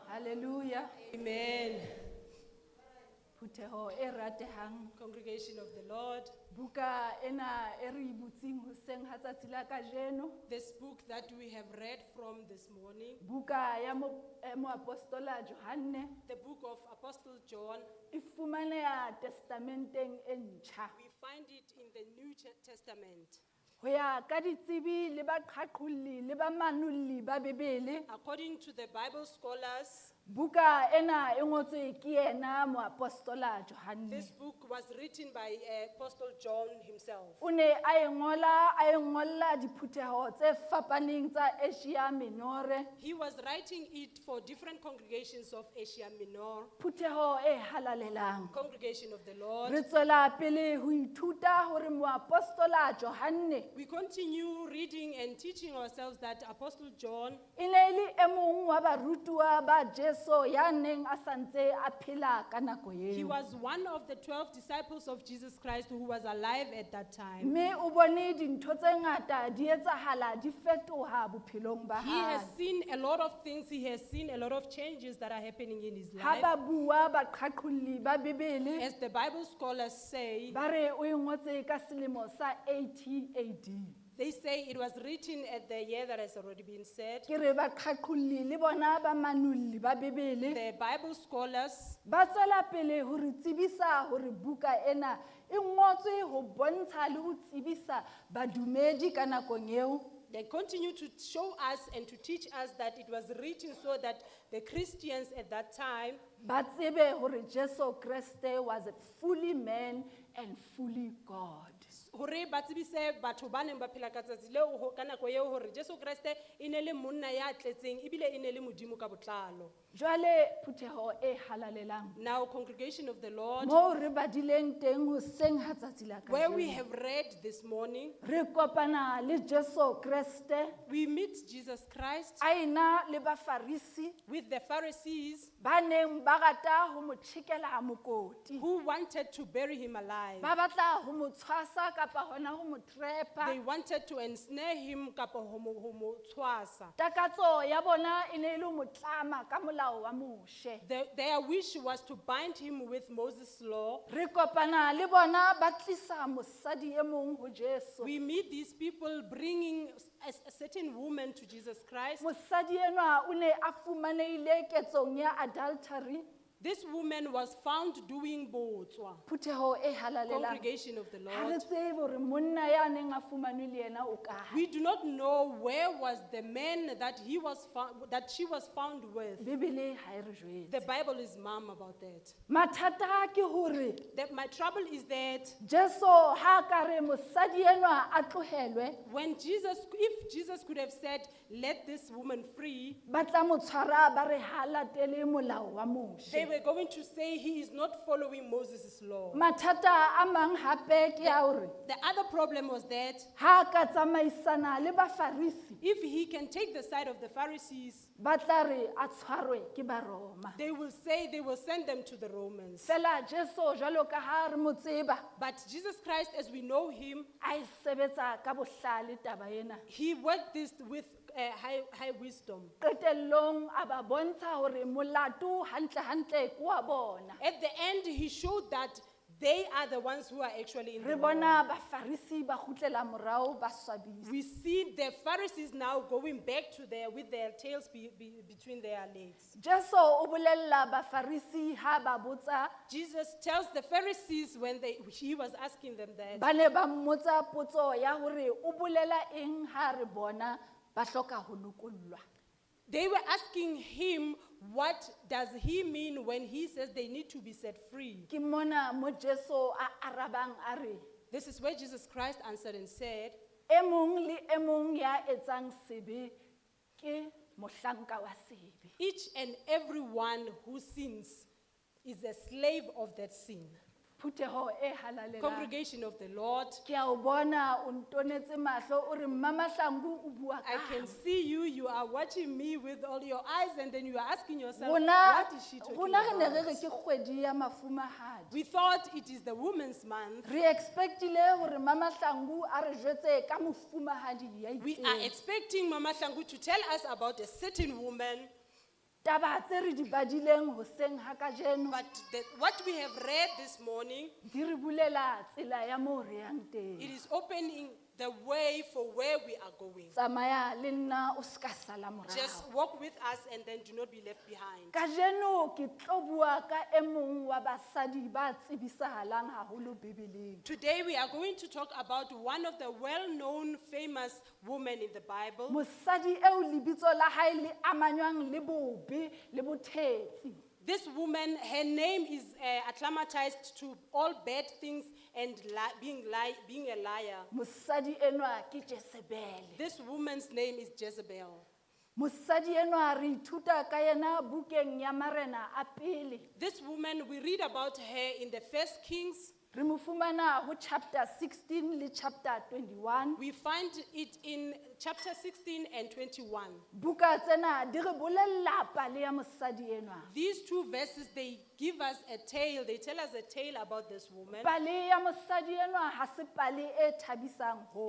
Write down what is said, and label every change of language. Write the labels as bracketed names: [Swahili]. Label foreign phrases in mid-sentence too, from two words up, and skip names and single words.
[Southern Sotho] Hallelujah. Amen. Phutheho e ratehang. [English] Congregation of the Lord, [Southern Sotho] Buka ena e re butsing hoseng ha tsatsi la kajeno. [English] this book that we have read from this morning, [Southern Sotho] Buka ya moapostola Johanne [English] the book of Apostle John, [Southern Sotho] e fumaneha testamenteng e ntjha. [English] we find it in the New Testament. [Southern Sotho] Ho ya ka ditsebi le baqhaqholli le ba manolli ba Bebele, [English] According to the Bible scholars, [Southern Sotho] buka ena e ngotswe ke yena moapostola Johanne. [English] this book was written by Apostle John himself. [Southern Sotho] O ne a e ngolla diphutheho tse fapaneng tsa Asia Minore, [English] He was writing it for different congregations of Asia Minor, [Southern Sotho] phutheho e halalelang. [English] congregation of the Lord. [Southern Sotho] Re tswela pele ho ithuta hore moapostola Johanne [English] We continue reading and teaching ourselves that Apostle John [Southern Sotho] e ne e le e mong wa barutuwa ba Jesu ya neng a santse a phela ka nako [English] he [Southern Sotho] eo. [English] was one of the 12 disciples of Jesus Christ who was alive at that time. [Southern Sotho] Mme o bone dintho tse ngata di etsahala di fetoha bophelong ba [English] He has [Southern Sotho] hae. [English] seen a lot of things, he has seen a lot of changes that are happening in his [Southern Sotho] Ha [English] life. [Southern Sotho] ba bua baqhaqholli ba Bebele [English] As the Bible scholars say, [Southern Sotho] ba re o e ngotse ka selemo sa 80 AD. [English] they say it was written at the year that has already been said. [Southern Sotho] Ke re baqhaqholli le bona ba manolli ba Bebele [English] The Bible scholars, [Southern Sotho] ba tswela pele ho re tsebisa hore buka ena e ngotswe ho bontsha le ho tsebisa badumedi ka nakong eo. [English] they continue to show us and to teach us that it was written so that the Christians at that time [Southern Sotho] Ba tsebe hore [English] Jesu Kriste was fully man and fully God. [Southern Sotho] hore ba tsebise batho ba neng ba phela ka tsatsi leo ka nako eo hore Jesu Kriste e ne le monna ya tletseng ebile e ne le modimo ka botlalo. Jwale phutheho e halalelang. [English] Now, congregation of the Lord, [Southern Sotho] Mo re badileng teng hoseng ha tsatsi la [English] where we [Southern Sotho] kajeno. [English] have read this morning, [Southern Sotho] Re kopana le Jesu Kriste, [English] we meet Jesus Christ [Southern Sotho] a ena le bafarisi [English] with the Pharisees [Southern Sotho] ba neng ba rata ho mo tjhekela mokoti. [English] who wanted to bury him alive. [Southern Sotho] Ba batla ho mo tshwasa kapa hona ho mo trepa. [English] They wanted to ensnare him [Southern Sotho] kapa ho mo tshwasa. Takatso ya bona e ne e le ho mo tlama ka molao wa Moshe. [English] Their wish was to bind him with Moses' law. [Southern Sotho] Re kopana le bona ba tlisa mosadi e mong ho Jesu. [English] We meet these people bringing a certain woman to Jesus Christ. [Southern Sotho] Mosadi enwa o ne a fumanehile ketsong ya adultery. [English] This woman was found doing botswa. [Southern Sotho] Phutheho e halalelang. [English] Congregation of the [Southern Sotho] Ha re [English] Lord. [Southern Sotho] tsebe hore monna ya neng a fumanwe le yena o kae. [English] We do not know where was the man that she was found with. [Southern Sotho] Bebele ha e re jwetse. [English] The Bible is mum about that. [Southern Sotho] Mathata ke hore [English] My trouble is that [Southern Sotho] Jesu ha ka re mosadi enwa a tlohelwe, [English] if Jesus could have said, let this woman free, [Southern Sotho] ba tla mo tshwara ba re ha latele molao wa Moshe. [English] they were going to say he is not following Moses' law. [Southern Sotho] Mathata a mang hape ke ya hore [English] The other problem was that [Southern Sotho] ha ka tsamaisana le bafarisi [English] if he can take the side of the Pharisees, [Southern Sotho] ba tla re a tshwarwe ke Baroma. [English] they will say they will send them to the Romans. [Southern Sotho] Fela Jesu jwalo ka ha re mo tseba, [English] But Jesus Christ, as we know him, [Southern Sotho] a e sebetsa ka bohlale taba ena. [English] he worked this with high wisdom. [Southern Sotho] Qetellong a ba bontsha hore molato hantle hantle ke wa bona. [English] At the end, he showed that they are the ones who are actually in [Southern Sotho] Re [English] the [Southern Sotho] bona [English] wrong. [Southern Sotho] bafarisi ba kgutlela morao ba swabisa. [English] We see the Pharisees now going back to with their tails between their legs. [Southern Sotho] Jesu o bolella bafarisi ha ba botsa, [English] Jesus tells the Pharisees when he was asking them that, [Southern Sotho] ba ne ba mmotsa potso ya hore o bolela eng ha re bona ba hloka ho lokollwa. [English] they were asking him, what does he mean when he says they need to be set free? [Southern Sotho] Ke mona mo Jesu a arabang a re, [English] This is where Jesus Christ answered and said, [Southern Sotho] e mong le e mong ya etsang sebe ke mohlanka wa sebe. [English] each and every one who sins is a slave of that sin. [Southern Sotho] Phutheho e halalelang. [English] Congregation of the Lord, [Southern Sotho] Ke a o bona o ntonetse mahlo o re Mmamahlangu o bua [English] I can [Southern Sotho] kang. [English] see you are watching me with all your eyes, and then you are asking yourself, [Southern Sotho] Rona [English] what is she talking [Southern Sotho] rona re ne re [English] about? [Southern Sotho] re ke kgwedi ya mafumahadi. [English] We thought it is the women's month. [Southern Sotho] Re expectile hore Mmamahlangu a re jwetse ka mofumahadi ya [English] We are [Southern Sotho] itseng. [English] expecting Mama Shangu to tell us about a certain woman. [Southern Sotho] taba tse re di badileng hoseng ha kajeno [English] But what we have read this morning, [Southern Sotho] di re bulela tsela ya moo re yang [English] it [Southern Sotho] teng. [English] is opening the way for where we are going. [Southern Sotho] Tsamaya le nna o ska sala [English] Just [Southern Sotho] morao. [English] walk with us and then do not be left behind. [Southern Sotho] Kajeno ke tlo bua ka e mong wa basadi ba tsebisahalang haholo Bibeleng. [English] Today we are going to talk about one of the well-known famous women in the Bible. [Southern Sotho] Mosadi eo lebitso la hae le amanywang le bobe le botheetsi. [English] This woman, her name is acclimatized to all bad things and being a liar. [Southern Sotho] Mosadi enwa ke Jezebel. [English] This woman's name is Jezebel. [Southern Sotho] Mosadi enwa re ithuta ka yena bukeng ya Marena a pele. [English] This woman, we read about her in the First Kings. [Southern Sotho] Re mo fumana ho chapter 16 le chapter 21. [English] We find it in chapter 16 and 21. [Southern Sotho] Buka tsena di re bolella pale ya mosadi enwa. [English] These two verses, they give us a tale. They tell us a tale about this woman. [Southern Sotho] Pale ya mosadi enwa ha se pale e thabisang ho.